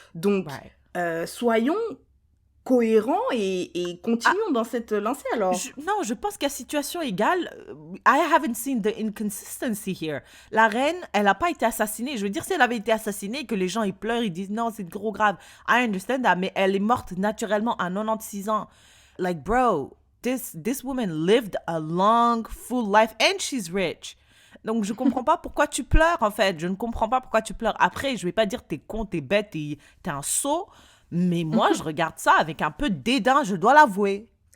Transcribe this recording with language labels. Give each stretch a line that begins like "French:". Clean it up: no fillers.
French: Donc, soyons... cohérent et continuons dans cette lancée alors. Non, je pense qu'à situation égale,
English: I haven't seen the inconsistency here.
French: La reine, elle n'a pas été assassinée. Je veux dire, si elle avait été assassinée et que les gens ils pleurent, ils disent non, c'est trop grave.
English: I understand that,
French: mais elle est morte naturellement à 96 ans.
English: Like, bro, this woman lived a long, full life and she's rich.
French: Donc, je comprends pas pourquoi tu pleures, en fait. Je ne comprends pas pourquoi tu pleures. Après, je vais pas dire t'es con, t'es bête, t'es un sot. Mais moi, je regarde ça avec un peu de dédain, je dois l'avouer.